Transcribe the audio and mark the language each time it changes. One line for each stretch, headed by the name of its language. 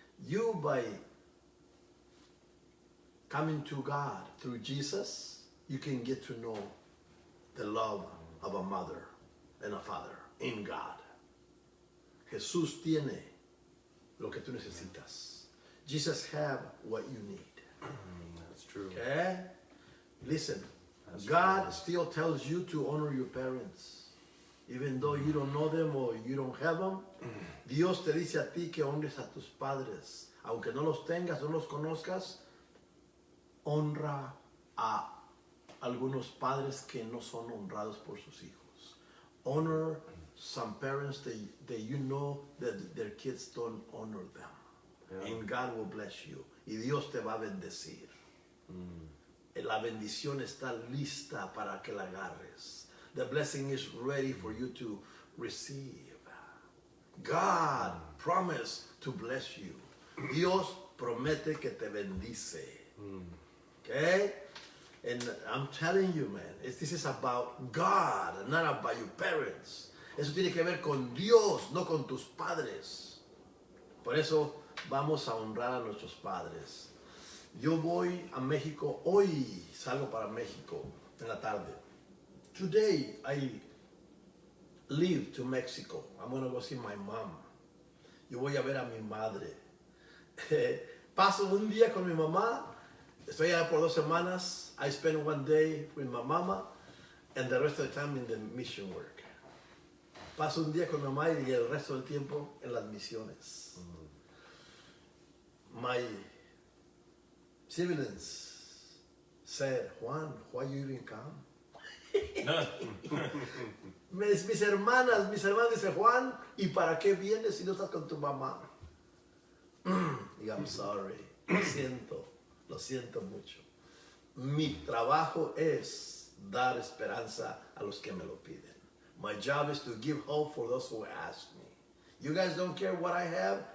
English: You by coming to God through Jesus, you can get to know the love of a mother and a father in God.
Spanish: Jesús tiene lo que tú necesitas.
English: Jesus have what you need. That's true. Okay? Listen, That's God true. still tells you to honor your parents. Even though you don't know them or you don't have them,
Spanish: Dios te dice a ti que honres a tus padres. Aunque no los tengas, no los conozcas, honra a algunos padres que no son honrados por sus hijos.
English: Honor some parents that you know that their kids don't honor them. Yeah. And God will bless you.
Spanish: Y Dios te va a bendecir. La bendición está lista para que la agarres.
English: The blessing is ready for you to receive. God promised to bless you.
Spanish: Dios promete que te bendice.
English: Okay? And I'm telling you, man, this is about God, not about your parents.
Spanish: Eso tiene que ver con Dios, no con tus padres. Por eso vamos a honrar a nuestros padres. Yo voy a México, hoy salgo para México en la tarde.
English: Today I leave to Mexico. I'm going to go see my mom.
Spanish: Yo voy a ver a mi madre. Paso un día con mi mamá. Estoy allá por 2 semanas.
English: I spend one day with my mama and the rest of the time in the mission work.
Spanish: Paso un día con mi mamá y el resto del tiempo en las misiones.
English: My siblings said, Juan, why you even come?
Spanish: mis hermanas dicen, Juan, ¿y para qué vienes si no estás con tu mamá? Y
English: I'm sorry,
Spanish: lo siento mucho. Mi trabajo es dar esperanza a los que me lo piden.
English: My job is to give hope for those who ask me. You guys don't care what I have?